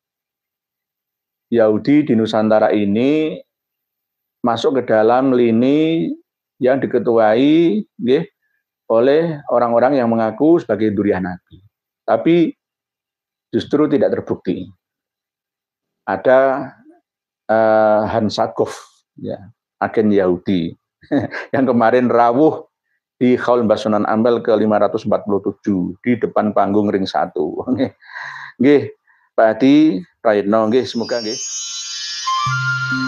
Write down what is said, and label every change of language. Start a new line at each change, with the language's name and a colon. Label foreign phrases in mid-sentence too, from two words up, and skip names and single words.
Indonesian: Yahudi di Nusantara ini masuk ke dalam lini yang diketuai, nggih, oleh orang-orang yang mengaku sebagai duriah Nabi. Tapi justru tidak terbukti. Ada Hans Sakov, ya, agen Yahudi, yang kemarin rawuh di Khaul Mbah Ampel ke 547 di depan panggung ring 1. Nggih, Pak Hadi Prayitno, nggih, semoga nggih.